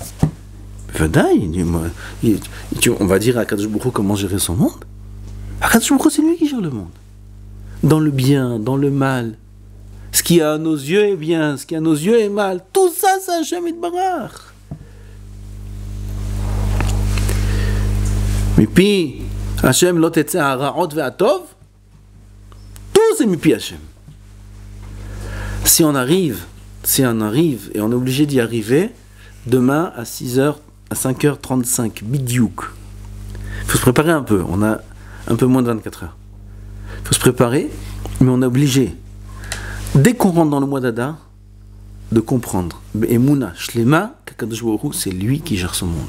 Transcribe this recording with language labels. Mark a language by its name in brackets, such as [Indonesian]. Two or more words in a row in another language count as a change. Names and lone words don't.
[French] On va dire à [Hebrew] קדוש ברוך הוא [French] comment gérer son monde. [Hebrew] קדוש ברוך הוא, [French] c'est lui qui gère le monde. Dans le bien, dans le mal. Ce qui à nos yeux est bien, ce qui à nos yeux est mal. Tout ça, c'est [Hebrew] השם יתברך. [French] Mais puis, [Hebrew] השם לא תצא הרעות והטוב. [French] Tout c'est [Hebrew] מפי השם. [French] Si on arrive, et on est obligé d'y arriver, demain à 6h, à 5h35, bidiouk. Il faut se préparer un peu, on a un peu moins de 24 heures. Il faut se préparer, mais on est obligé, dès qu'on rentre dans le mois d'Adar, de comprendre, [Hebrew] אמונה, שלמה, שהקדוש ברוך הוא, [French] c'est lui qui gère son monde.